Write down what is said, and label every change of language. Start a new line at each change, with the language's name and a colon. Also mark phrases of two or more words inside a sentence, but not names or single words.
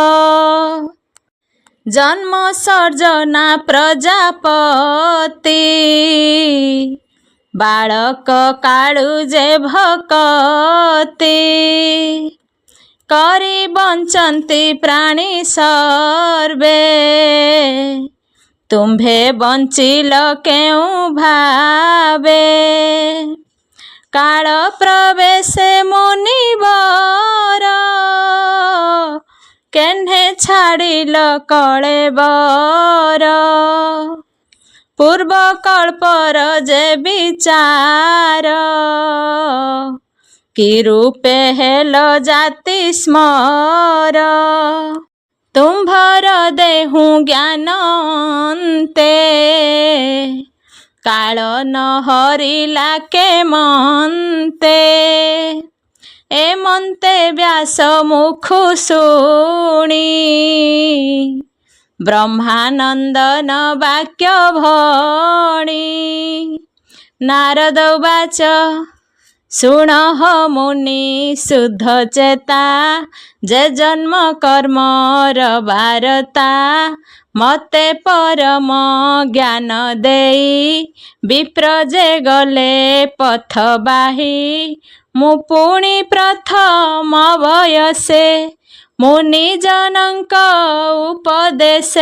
Odia: ଜନ୍ମ ସର୍ଜନା ପ୍ରଜାପତି ବାଳକ କାଳୁ ଜେ ଭକତି। କରି ବଞ୍ଚନ୍ତି ପ୍ରାଣୀ ସର୍ବେ ତୁମ୍ଭେ ବଞ୍ଚିଲ କେଉ ଭାବେ। କାଳ ପ୍ରବେଶେ ମୁନିବର କେହ୍ନେ ଛାଡ଼ିଲ କଳେବର। ପୂର୍ବ କଳ୍ପର ଜେ ବିଚାର କି ରୂପେ ହେଲ ଜାତି ସ୍ମର। ତୁମ୍ଭର ଦେହୁ ଜ୍ଞାନନ୍ତେ କାଳ ନ ହରିଲା କେ ମନ୍ତେ। ଏ ମନ୍ତେ ବ୍ୟାସ ମୁଖୁ ଶୁଣି ବ୍ରହ୍ମାନନ୍ଦନ ବାକ୍ୟ ଭଣି। ନାରଦ ଉବାଚ ଶୁଣ ମୁନି ଶୁଦ୍ଧ ଚେତା ଜେ ଜନ୍ମ କର୍ମର ବାରତା। ମତେ ପରମ ଜ୍ଞାନ ଦେଇ ବିପ୍ର ଜେ ଗଲେ ପଥ ବାହି। ମୁ ପୁଣି ପ୍ରଥମ ବୟସେ ମୁନି ଜନକ ଉପଦେଶେ।